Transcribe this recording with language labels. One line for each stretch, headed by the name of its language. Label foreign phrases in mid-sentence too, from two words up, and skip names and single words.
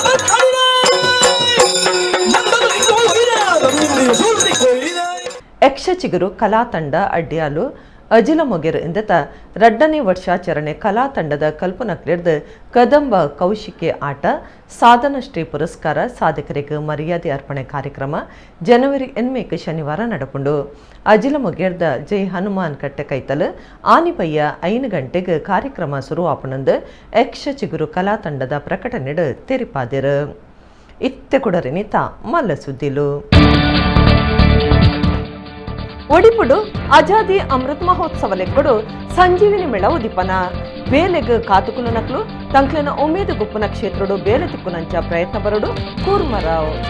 Tulu: ಯಕ್ಷ ಚಿಗುರು ಕಲಾ ತಂಡ ಅಡ್ಯಾಲು ಅಜಿಲ ಮೊಗೆರ್ ಎಂದತ 2ನೇ ವರ್ಷಾಚರಣೆ ಕಲಾ ತಂಡದ ಕಲ್ಪನಾ ಕ್ರೀಡ್ದು ಕದಂಬ ಕೌಶಿಕೆ ಆಟ ಸಾಧನ ಶ್ರೀ ಪುರಸ್ಕಾರ ಸಾಧಕರಿಗೆ ಮರ್ಯಾದೆ ಅರ್ಪಣೆ ಕಾರ್ಯಕ್ರಮ ಜನವರಿ 8 ಶನಿವಾರ ನಡಪುಂಡು. ಅಜಿಲ ಮೊಗೆರ್ದ ಜೈ ಹನುಮಾನ್ ಕಟ್ಟೆ ಕೈತಲು ಆನಿಪಯ್ಯ 5 ಗಂಟೆಗೆ ಕಾರ್ಯಕ್ರಮ ಶುರು ಆಪಣಂದು ಯಕ್ಷ ಚಿಗುರು ಕಲಾ ತಂಡದ ಪ್ರಕಟಣೆ ತೆರಿಪಾದಿರು. ಇತ್ತೆ ಕುಡರಿನಿತ ಮಲ್ಲ ಸುದ್ದಿಲು ಒಡಿಪುಡು ಆಜಾದಿ ಅಮೃತ್ ಮಹೋತ್ಸವ ಲೆಕ್ಕಡು ಸಂಜೀವಿನಿ ಮೇಳ ಉದಿಪನ ಬೇಲೆಗ್ ಕಾತುಕುಲು ನಕ್ಲು ತಂಕ್ಲೆನ ಉಮೇದು ಗುಪ್ಪನ ಕ್ಷೇತ್ರಡು ಬೇಲೆ ತಿಕ್ಕುನಂಚ ಪ್ರಯತ್ನ ಬರಡು ಕೂರ್ಮರಾವ್.